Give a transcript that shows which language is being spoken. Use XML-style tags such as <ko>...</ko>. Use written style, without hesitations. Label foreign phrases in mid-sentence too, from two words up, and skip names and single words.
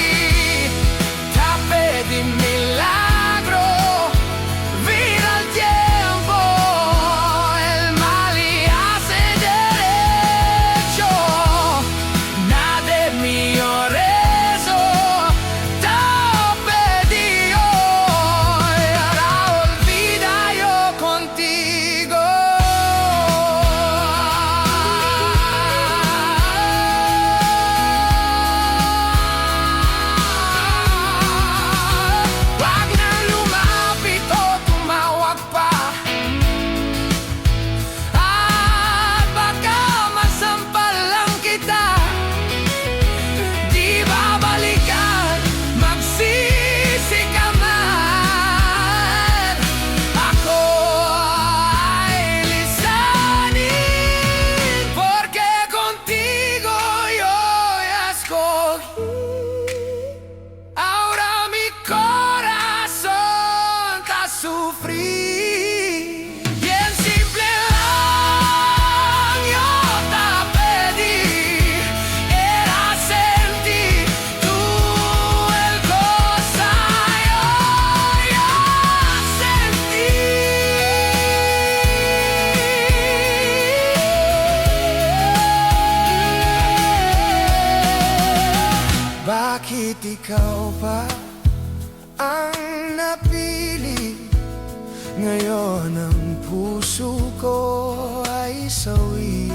<cbk>Te pedí milagro, vira el tiempo, el mal y hace derecho. Nada de mi rezo te pedí yo. Ahora olvida yo contigo.</cbk> <tl>Wag na lumapit o tumawag pa. At baka masampal lang kita. Di babalikan, magsisi ka man. Ako ay lisanin.</tl> <cbk>Porque contigo yo ya escogí. Ahora mi corazón está sufrir. Bien simple</cbk> <tl>lang</tl> <cbk>yo te pedí. Era sentir tú el cosa yo ya sentí.</cbk> <tl>Bakit ikaw ba ang napili? Ngayon ang puso ko ay sawi.</tl>